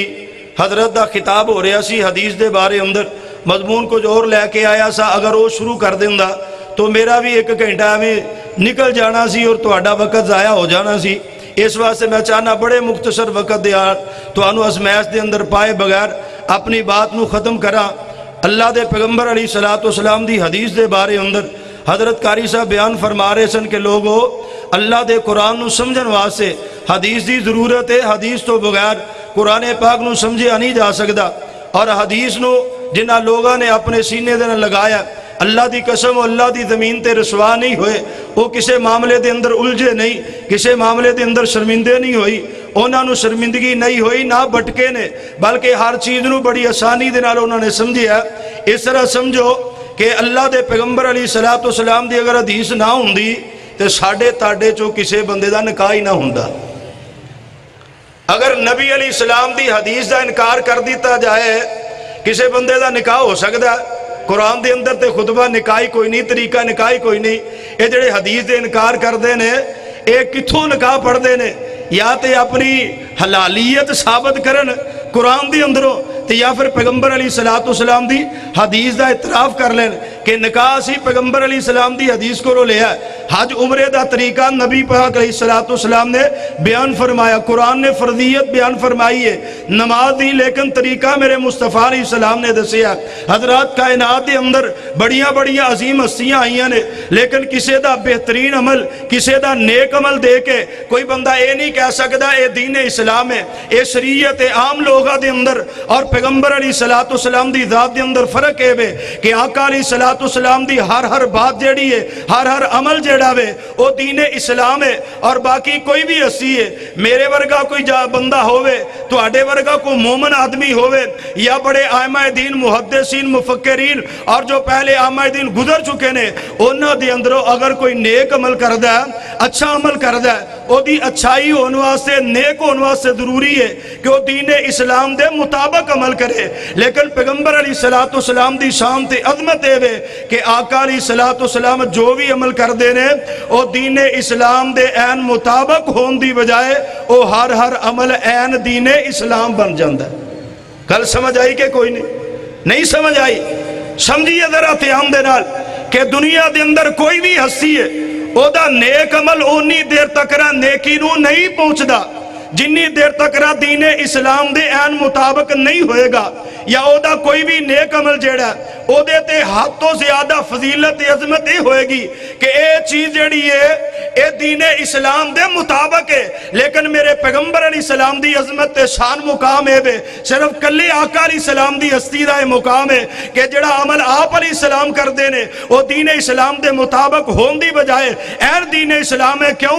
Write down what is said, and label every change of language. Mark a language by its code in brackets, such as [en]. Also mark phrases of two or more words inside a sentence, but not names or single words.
[pa] حضرت دا خطاب ہو رہا سی حدیث دے بارے اندر، مضمون کچھ اور لے کے آیا سا، اگر وہ شروع کر دیندہ تو میرا بھی ایک گھنٹہ میں نکل جانا سی اور تہاڈا وقت ضائع ہو جانا سی۔ اس واسطے میں چاہنا بڑے مختصر وقت دے تو انو ازمیش دے اندر پائے بغیر اپنی بات نو ختم کرا۔ اللہ دے پیغمبر علیہ السلام دی حدیث دے بارے اندر حضرت قاری صاحب بیان فرما رہے سن کہ لوگو اللہ دے قرآن نو سمجھن واسطے حدیث دی ضرورت ہے، حدیث تو بغیر قرآن پاک نو سمجھیا نہیں جا سکتا، اور حدیث نو جنہ لوگاں نے اپنے سینے دے لگایا اللہ دی قسم اللہ دی زمین تے رسوا نہیں ہوئے، وہ کسے معاملے دے اندر الجھے نہیں، کسے معاملے دے اندر شرمندے نہیں ہوئی، انہاں نو شرمندگی نہیں ہوئی، نہ بٹکے نے، بلکہ ہر چیز نو بڑی آسانی دے نال انہوں نے سمجھیا۔ اس طرح سمجھو کہ اللہ دے پیغمبر علیہ السلام دی اگر حدیث نہ ہوندی تے ساڈے تاڈے چوں کسے بندے دا نکاح ہی نہ ہوندا۔ اگر نبی علیہ السلام دی حدیث دا انکار کر دیتا جائے کسے بندے دا نکاح ہو سکتا ہے؟ قرآن دے اندر تے خطبہ نکاحی کوئی نہیں، طریقہ نکاحی کوئی نہیں۔ اے جڑے حدیث دے انکار کر دے نے، اے کتھوں نکاح پڑھ دے نے؟ یا تے اپنی حلالیت ثابت کرن قرآن دے اندروں، تے یا پھر پیغمبر علیہ السلام دی حدیث دا اعتراف کر لین کہ نکاح سی پیغمبر علیہ السلام دی حدیث کو لیا ہے۔ حج عمرے دا طریقہ نبی پاک علیہ السلام نے بیان فرمایا، قرآن نے فرضیت بیان فرمائی ہے، نماز دی، لیکن طریقہ میرے مصطفیٰ علیہ السلام نے دسیا۔ حضرات کائنات دے اندر بڑیاں بڑیاں عظیم ہستیاں آئیاں نے، لیکن کسے دا بہترین عمل، کسے دا نیک عمل دے کے کوئی بندہ اے نہیں کہہ سکتا اے دین اسلام ہے، اے شریعت عام لوگاں دے اندر اور پیغمبر علیہ السلام دی ذات دے اندر فرق ہے کہ آقا علیہ السلام دی ہر بات جیڑی ہے، ہر عمل جیڑا ہے وہ دین اسلام ہے، اور باقی کوئی بھی ہستی ہے، میرے ورگا کوئی بندہ ہوئے، تو آڈے ورگا کوئی مومن آدمی ہوئے، یا بڑے آئمہ دین محدثین مفکرین اور جو پہلے آئمہ دین گزر چکے نے، انہاں دے اندروں اگر کوئی نیک عمل کردہ ہے، اچھا عمل کردہ ہے، وہ دی اچھائی ہونے واسطے، نیک ہونے واسطے ضروری ہے کہ وہ دین اسلام دے مطابق عمل کرے۔ لیکن پیغمبر علیہ السلام دی شان تے عظمت ہے کہ آقا علیہ السلام جو بھی عمل کر دینے وہ دین اسلام دے این مطابق ہون دی بجائے وہ ہر عمل این دین اسلام بن جاندہ ہے۔ گل سمجھ آئی کہ کوئی نہیں سمجھ آئی؟ سمجھیے ذرا دھیان دے نال کہ دنیا دے اندر کوئی بھی ہستی ہے او دا نیک عمل اونی دیر تک رہا نیکی نو نہیں پہنچدا جنی دیر تک رہا دین اسلام دے این مطابق نہیں ہوئے گا، یا او دا کوئی بھی نیک عمل جیڑا او دے تے حد تو زیادہ فضیلت عظمت ہی ہوئے گی کہ اے چیز جیڑی ہے اے دین اسلام دے مطابق ہے، لیکن میرے پیغمبر علیہ السلام دی عظمت تے شان مقام ہے بے صرف کلے آقا علیہ السلام دی ہستی دا مقام ہے کہ جڑا عمل آپ علیہ السلام کر دینے او دین اسلام دے مطابق ہون دی بجائے ایر دین اسلام ہے کیوں؟